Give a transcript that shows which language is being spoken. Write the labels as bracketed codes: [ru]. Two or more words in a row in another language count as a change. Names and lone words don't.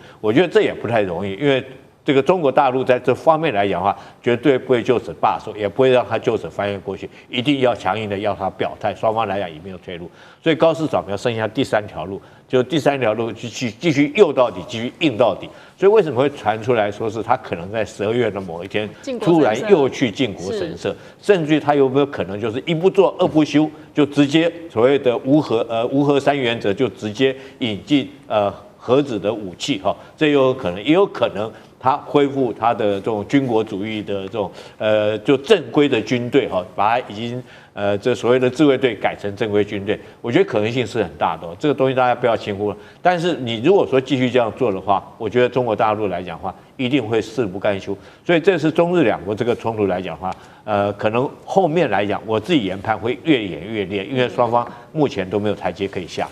[zh] 我覺得這也不太容易，因為這個中國大陸在這方面來講的話，絕對不會就此罷手，也不會讓他就此翻頁過去，一定要強硬的要他表態，雙方來講也沒有退路。所以高市早苗剩下第三條路，就第三條路繼續誘到底，繼續硬到底。所以為什麼會傳出來說是他可能在12月的某一天突然又去靖國神社，甚至於他有沒有可能就是一不做二不休，就直接所謂的無核三原則就直接引進核子的武器哈，這有可能，也有可能他恢復他的這種軍國主義的这種就正規的軍隊哈，把它已經這所謂的自衛隊改成正規軍隊，我覺得可能性是很大的，這個東西大家不要輕忽了。但是你如果說繼續這樣做的話，我覺得中國大陸來講的話，一定會誓不甘休。所以這是中日兩國這個衝突來講的話，可能後面來講，我自己研判會越演越烈，因為雙方目前都沒有台階可以下。